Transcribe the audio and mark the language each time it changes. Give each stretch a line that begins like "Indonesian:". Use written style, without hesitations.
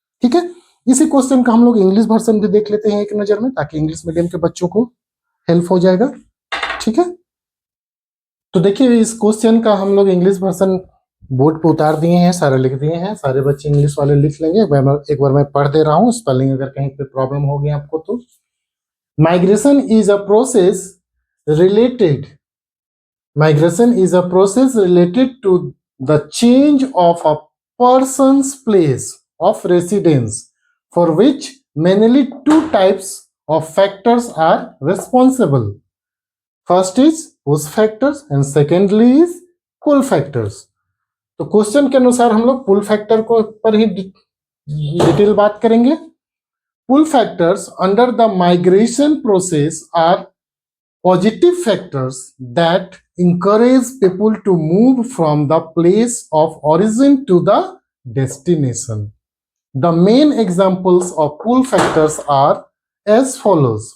Hindi: ठीक है, इसी क्वेश्चन का हम लोग इंग्लिश वर्जन भी देख लेते हैं एक नजर में, ताकि इंग्लिश मीडियम के बच्चों को हेल्प हो जाएगा। ठीक है, तो देखिए इस क्वेश्चन का हम लोग इंग्लिश वर्जन बोर्ड पे उतार दिए हैं, सारे लिख दिए हैं, सारे बच्चे इंग्लिश वाले लिख लेंगे। एक बार मैं पढ़ दे रहा हूँ, स्पेलिंग अगर कहीं पे प्रॉब्लम हो गई आपको तो।
English: Migration is a process related, migration is a process related to the change of a person's place of residence, for which mainly two types of factors are responsible. First is push factors and secondly is pull factors.
Hindi: तो question के अनुसार हम लोग पुल factor को पर ही detail बात करेंगे।
English: Pull factors under the migration process are positive factors that encourage people to move from the place of origin to the destination. The main examples of pull factors are as follows.